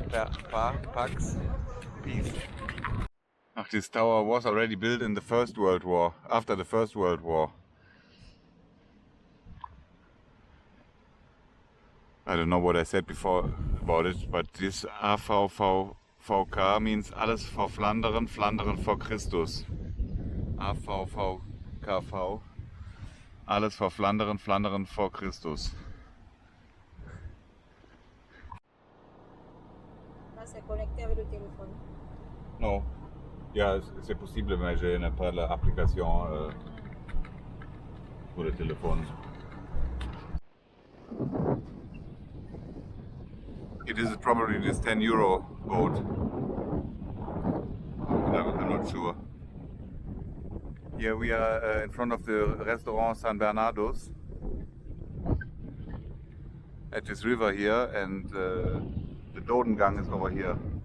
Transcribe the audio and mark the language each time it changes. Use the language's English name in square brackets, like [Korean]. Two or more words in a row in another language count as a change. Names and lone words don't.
[English] Pax, peace. This tower was already built in the First World War, after the First World War. I don't know what I said before about it, but this AVVK means [Dutch] alles vor Flandern, Flandern vor Christus. AVVKV, alles vor Flandern, Flandern vor Christus. [French] C'est connecté avec le téléphone. Non. C'est possible, mais je n'ai pas l'application pour le téléphone. [English] It is probably this 10 euro boat. I'm not sure. Here we are in front of the restaurant San Bernardo's at this river here, and the Dodengang is over here.